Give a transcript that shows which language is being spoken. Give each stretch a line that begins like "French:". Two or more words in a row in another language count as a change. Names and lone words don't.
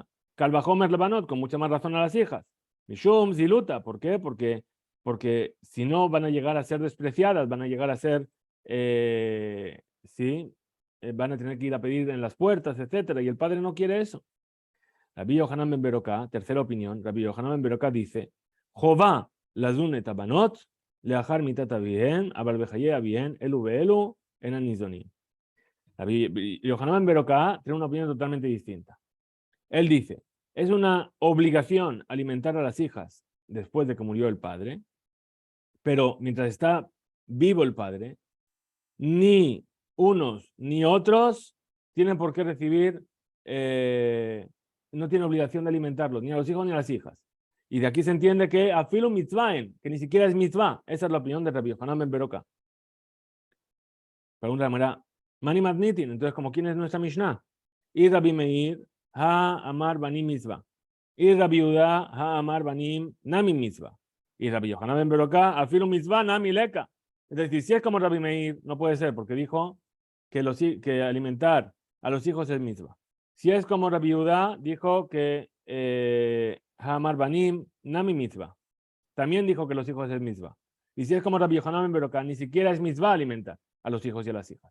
Hebrew: קל וחומר לבנות,
Spanish: con mucha más razón a las hijas.
Aramaic: משום זילותא,
Spanish: ¿por qué? Porque si no van a llegar a ser despreciadas, van a llegar a ser, van a tener que ir a pedir en las puertas, etcétera, y el padre no quiere eso. Rabbi Yohanan ben Beroká, tercera opinión,
Hebrew: Rabbi Yohanan ben Beroká dice, חובה לזון את הבנות, לאחר מיתת אביהן, אבל בחיי אביהן, אלו ואלו, אינן ניזונים.
Spanish: Rabbi Yohanan ben Beroká tiene una opinión totalmente distinta. Él dice, es una obligación alimentar a las hijas después de que murió el padre, pero mientras está vivo el padre, ni unos ni otros tienen por qué recibir, no tienen obligación de alimentarlos, ni a los hijos ni a las hijas. Y de aquí se entiende que
Hebrew: אפילו מצוה אין,
Spanish: que ni siquiera es mitzvah. Esa es la opinión de Rabbi Yohanan ben Beroká. Pregunta de manera,
Aramaic: מני מתניתין,
Spanish: entonces, ¿como quién es nuestra Mishnah?
Aramaic: Y Rabbi Meir, הא אמר בנים מצוה. Y Rabbi Yehuda, הא אמר בנים נמי מצוה. Y Rabbi Yohanan ben Beroká, אפילו מצוה נמי ליכא.
Spanish: Es decir, si es como Rabbi Meir, no puede ser, porque dijo que alimentar a los hijos es mitzvah. Si es como Rabbi Yehuda, dijo que
Aramaic: הא אמר בנים נמי מצוה.
Spanish: También dijo que los hijos es mitzvah. Y si es como Rabbi Yohanan ben Beroká, ni siquiera es mitzvah alimentar a los hijos y a las hijas.